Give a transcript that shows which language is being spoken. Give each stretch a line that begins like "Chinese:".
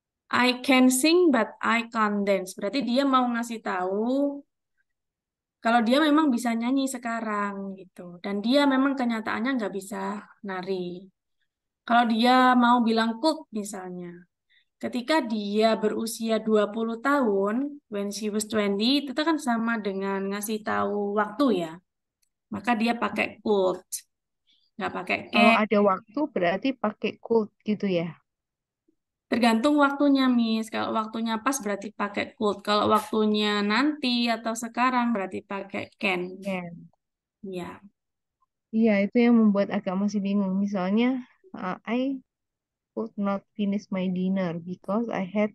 English: I can sing but I can't dance.
Indonesian: Berarti dia mau ngasih tahu kalau dia memang bisa nyanyi sekarang gitu. Dan dia memang kenyataannya nggak bisa nari. Kalau dia mau bilang cook misalnya. Ketika dia berusia 20 tahun,
English: when she was 20,
Indonesian: itu kan sama dengan ngasih tahu waktu ya. Maka dia pakai could, nggak pakai Kalau can. ada waktu berarti pakai could gitu ya. Tergantung waktunya, Miss. Kalau waktunya pas berarti pakai could. Kalau waktunya nanti atau sekarang berarti pakai can. Can. Ya. Iya, itu yang membuat agak masih bingung.
English: Misalnya, I could not finish my dinner because I had.